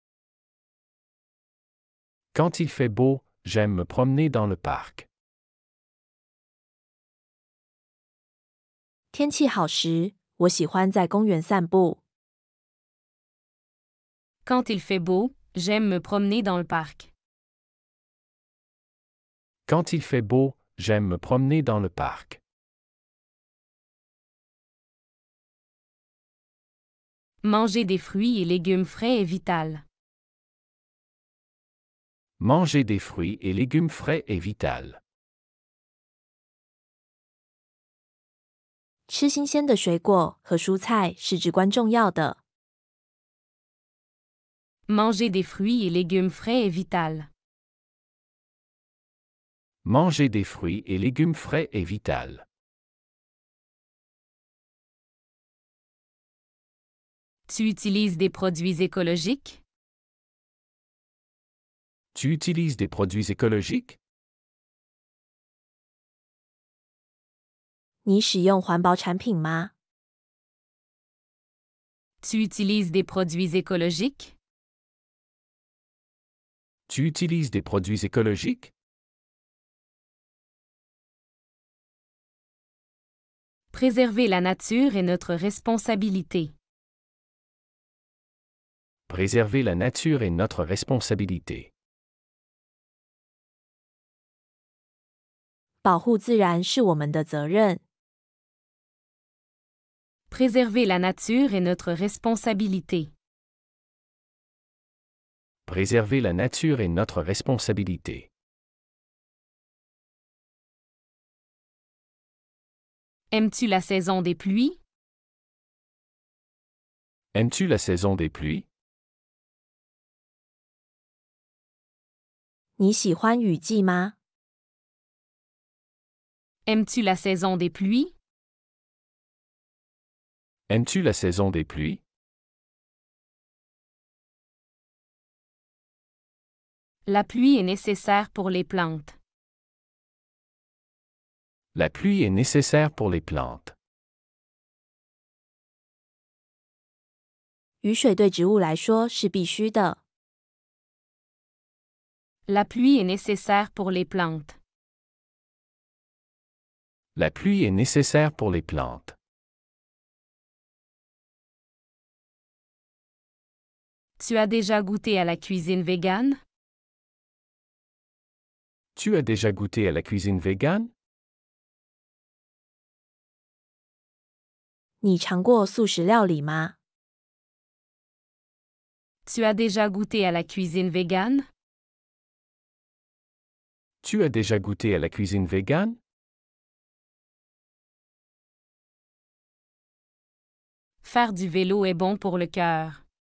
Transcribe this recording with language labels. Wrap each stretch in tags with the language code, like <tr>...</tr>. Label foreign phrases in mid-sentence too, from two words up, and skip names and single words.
<fr>Quand il fait beau, j'aime me promener dans le parc.</fr> <zh>天气好时，我喜欢在公园散步。</zh> <fr>Quand il fait beau, j'aime me promener dans le parc. Quand il fait beau, j'aime me promener dans le parc. Manger des fruits et légumes frais est vital. Manger des fruits et légumes frais est vital.</fr> <zh>吃新鲜的水果和蔬菜是至关重要的。</zh> <fr>Manger des fruits et légumes frais est vital. Manger des fruits et légumes frais est vital. Tu utilises des produits écologiques? Tu utilises des produits écologiques?</fr> <zh>你使用环保产品吗？</zh> <fr>Tu utilises des produits écologiques? Tu utilises des produits écologiques? Préserver la nature est notre responsabilité. Préserver la nature est notre responsabilité.</fr> <zh>保护自然是我们的责任。</zh> <fr>Préserver la nature est notre responsabilité. Préserver la nature est notre responsabilité. Aimes-tu la saison des pluies? Aimes-tu la saison des pluies?</fr> <zh>你喜欢雨季吗？</zh> <fr>Aimes-tu la saison des pluies? Aimes-tu la saison des pluies? La pluie est nécessaire pour les plantes. La pluie est nécessaire pour les plantes.</fr> <zh>雨水对植物来说是必须的。</zh> <fr>La pluie est nécessaire pour les plantes. La pluie est nécessaire pour les plantes. Tu as déjà goûté à la cuisine végane? Tu as déjà goûté à la cuisine végane?</fr> <zh>你尝过素食料理吗？</zh> <fr>Tu as déjà goûté à la cuisine végane? Tu as déjà goûté à la cuisine végane? Faire du vélo est bon pour le cœur.</fr>